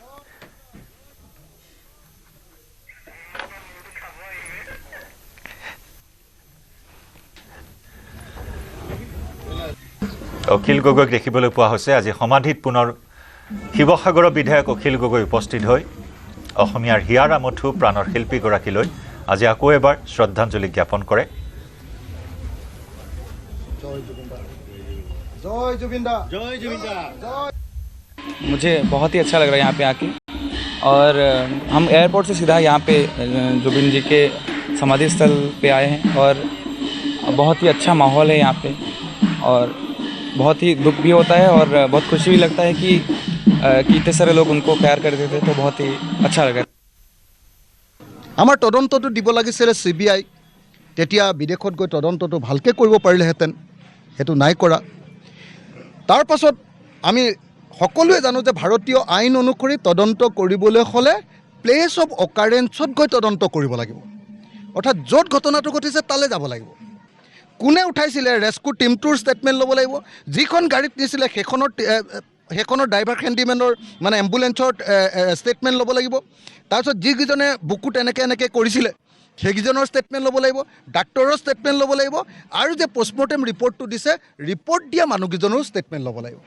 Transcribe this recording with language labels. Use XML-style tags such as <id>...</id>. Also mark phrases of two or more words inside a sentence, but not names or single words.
<as>অখিল গগৈক দেখিবলৈ পোৱা হৈছে আজি সমাধিত পুনৰ শিৱসাগৰৰ বিধায়ক অখিল গগৈ উপস্থিত হৈ অসমীয়াৰ হিয়াৰ আমঠু প্ৰাণৰ শিল্পীগৰাকীলৈ আজি আকৌ এবাৰ শ্ৰদ্ধাঞ্জলি জ্ঞাপন কৰে</as> <hi>जय जुबिंदा जय जुबिंदा जय मुझे बहुत ही अच्छा लग रहा है यहाँ पे आके और हम एयरपोर्ट से सीधा यहाँ पे जुबिन जी के समाधि स्थल पे आए हैं और बहुत ही अच्छा माहौल है यहाँ पे और बहुत ही दुख भी होता है और बहुत खुशी भी लगता है कि इतने सारे लोग उनको प्यार करते थे तो बहुत ही अच्छा लगा</hi> <as>আমাৰ তদন্তটো দিব লাগিছিল সিবিআই তেতিয়া বিদেশত গৈ তদন্তটো ভালকে কৰিব পাৰিলেহেঁতেন হেতু নাই কৰা তাৰ পাছত আমি সকলোৱে জানো যে ভাৰতীয় আইন অনুসৰি তদন্ত কৰিবলৈ হলে</as> <en>place of occurrence</en> <as>গৈ তদন্ত কৰিব লাগিব অৰ্থাৎ য'ত ঘটনাটো ঘটিছে তালে যাব লাগিব কোনে উঠাইছিলে</as> <en>rescue team statement</en> <as>ল'ব লাগিব যিখন গাড়ীত নিছিলে সেইখনৰ ড্ৰাইভাৰ হেণ্ডিমেনৰ মানে এম্বুলেন্সৰ ষ্টেটমেণ্ট ল'ব লাগিব তাৰপিছত যিকেইজনে বুকুত এনেকৈ কৰিছিলে সেইকেইজনৰ ষ্টেটমেণ্ট ল'ব লাগিব ডাক্তৰৰ ষ্টেটমেণ্ট ল'ব লাগিব আৰু যে</as> <en>postmortem report</en> <as>দিছে ৰিপৰ্ট দিয়া মানুহকেইজনৰ ষ্টেটমেণ্ট ল'ব লাগিব</as>